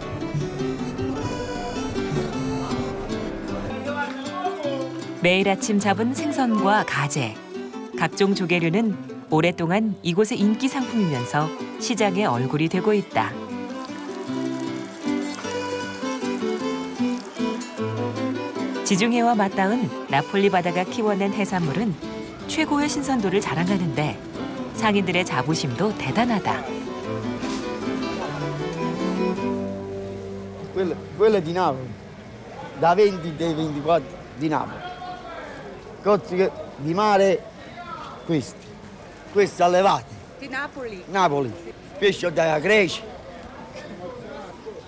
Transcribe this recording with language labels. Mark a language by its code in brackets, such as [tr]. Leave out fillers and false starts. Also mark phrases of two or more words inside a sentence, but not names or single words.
[ko] 매일 아침 잡은 생선과 가재, 각종 조개류는 오랫동안 이곳의 인기 상품이면서 시장의 얼굴이 되고 있다. 지중해와 맞닿은 나폴리 바다가 키워낸 해산물은 최고의 신선도를 자랑하는데 상인들의 자부심도 대단하다. [it] Quello è di Napoli, da 20 dei 24 di Napoli. Cozze di mare questi allevati. Di Napoli. Napoli, pesce dalla Grecia.